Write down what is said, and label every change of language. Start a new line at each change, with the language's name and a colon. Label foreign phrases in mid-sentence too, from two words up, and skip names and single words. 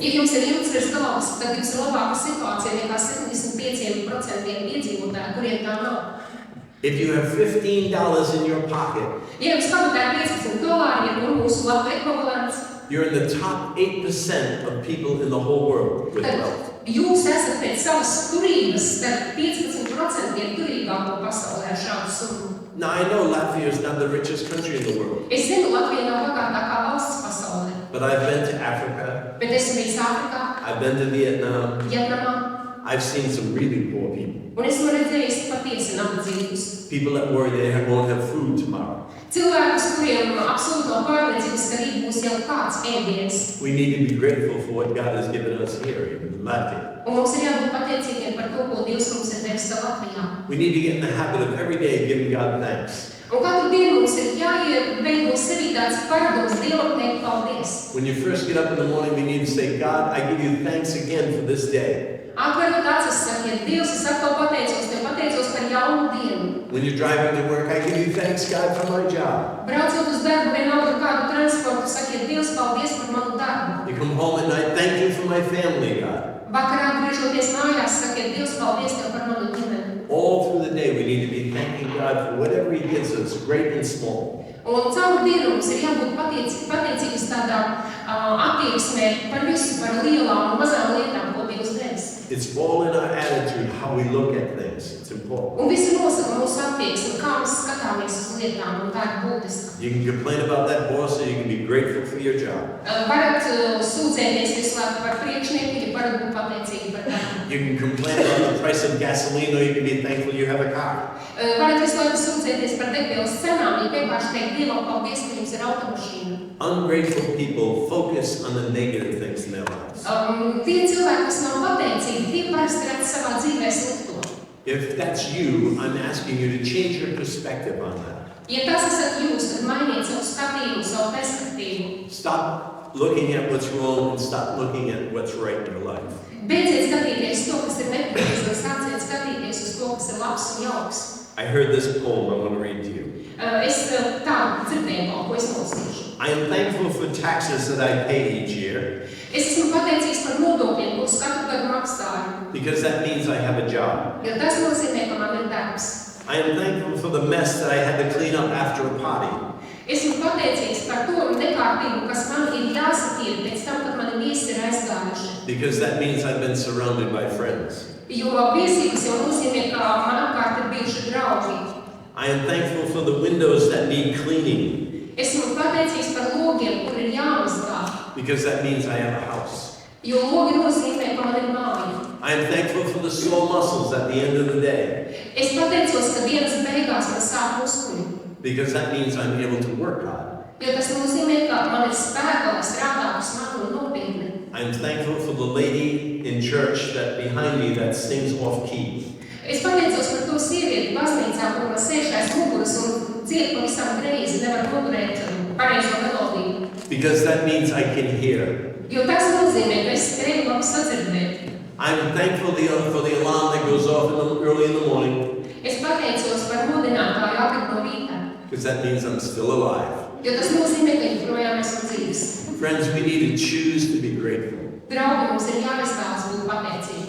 Latvian: Ja jums ir jumts virs galvas, tad jums ir labāka situācija nekā 75% iedzīvotāji, kuriem tā nav.
English: If you have $15 in your pocket,
Latvian: Ja jums pamatā ir $15, ir mūsu laba ekvivalents,
English: you're in the top 8% of people in the whole world with
Latvian: tad
English: wealth.
Latvian: jūs esat pēc savas turības starp 15% turīgāko pasaulē ar šādu summu.
English: Now, I know Latvia is not the richest country in the world,
Latvian: Es zinu, Latvija nav bagātākā valsts pasaulē,
English: but I've been to Africa,
Latvian: bet esmu bijis Āfrikā,
English: I've been to Vietnam,
Latvian: Vietnamā,
English: I've seen some really poor people.
Latvian: un esmu redzējis patiesi nabadzīgus.
English: People that worry won't have food tomorrow.
Latvian: Cilvēkus, kuriem absolūti nav pārliecības, ka rīt būs jau kāds ēdiens.
English: We need to be grateful for what God has given us here in Latvia.
Latvian: Un mums ir jābūt pateicīgiem par to, ko Dievs mums ir devis Latvijā.
English: We need to get in the habit of every day giving God thanks.
Latvian: Un katru dienu mums ir jāieveido sevī tāds paradums Dievam teikt paldies.
English: When you first get up in the morning, we need to say, God, I give you thanks again for this day.
Latvian: Atverot acis, sakiet, Dievs, es atkal pateicos par jaunu dienu.
English: When you're driving to work, I give you thanks, God, for my job.
Latvian: Braucot uz darbu, vienalga kādu transportu, sakiet, Dievs, paldies par manu darbu.
English: You come home at night, thank you for my family, God.
Latvian: Vakarā griežoties mājās, sakiet, Dievs, paldies tev par manu ģimeni.
English: All through the day, we need to be thanking God for whatever He gives us, great and small.
Latvian: Un caur dienu mums ir jābūt pateicīgas tādā attieksmē par visu, par lielām un mazām lietām, ko Dievs devis.
English: It's all in our attitude, how we look at things. It's important.
Latvian: Un visi nosaka mūsu attieksmi, kā mēs skatāmies uz lietām, un tā ir būtiska.
English: You can complain about that boss, or you can be grateful for your job.
Latvian: Varat sūdzēties visu laiku par priekšnieku, ja varat būt pateicīgi par darbu.
English: You can complain about the price of gasoline, or you can be thankful you have a car.
Latvian: Varat visu laiku sūdzēties par degvielas cenām, ja vienkārši teikt Dievam paldies, ka jums ir automašīna.
English: Ungrateful people focus on the negative things in their lives.
Latvian: Tie cilvēki, kas nav pateicīgi, tie parasti redz savā dzīvē slikto.
English: If that's you, I'm asking you to change your perspective on that.
Latvian: Ja tas esat jūs, tad mainiet savu skatījumu, savu perspektīvu.
English: Stop looking at what's wrong and stop looking at what's right in your life.
Latvian: Beidziet skatīties to, kas ir nepareizi, un sāciet skatīties uz to, kas ir labs un jauks.
English: I heard this poem I want to read to you.
Latvian: Es tādu dzirdēju kaut ko, es nolasīšu.
English: I am thankful for taxes that I pay each year
Latvian: Es esmu pateicīgs par nodokļiem, kurus katru gadu maksāju,
English: because that means I have a job.
Latvian: jo tas nozīmē, ka man ir darbs.
English: I am thankful for the mess that I had to clean up after a party
Latvian: Esmu pateicīgs par to nekārtību, kas man ir jāsatīra pēc tam, kad mani viesi ir aizgājuši.
English: because that means I've been surrounded by friends.
Latvian: Jo viesības jau nozīmē, ka man apkārt ir bijuši draugi.
English: I am thankful for the windows that need cleaning
Latvian: Esmu pateicīgs par logiem, kur ir jāmazgā,
English: because that means I have a house.
Latvian: jo logi nozīmē, ka man ir māja.
English: I am thankful for the sore muscles at the end of the day
Latvian: Es pateicos, ka dienas beigās man sāp muskuļi,
English: because that means I'm able to work hard.
Latvian: jo tas nozīmē, ka man ir spēka, lai strādātu smagi un nopietni.
English: I'm thankful for the lady in church that behind me that sings off key
Latvian: Es pateicos par to sievieti baznīcā, kur man sēž aiz muguras un dzied pavisam greizi, nevar noturēt pareizo melodiju.
English: because that means I can hear.
Latvian: Jo tas nozīmē, ka es spēju labi sadzirdēt.
English: I'm thankful for the alarm that goes off early in the morning
Latvian: Es pateicos par modinātāju agri no rīta,
English: because that means I'm still alive.
Latvian: jo tas nozīmē, ka joprojām esmu dzīves.
English: Friends, we need to choose to be grateful.
Latvian: Draugi, mums ir jāizvēlas būt pateicīgiem.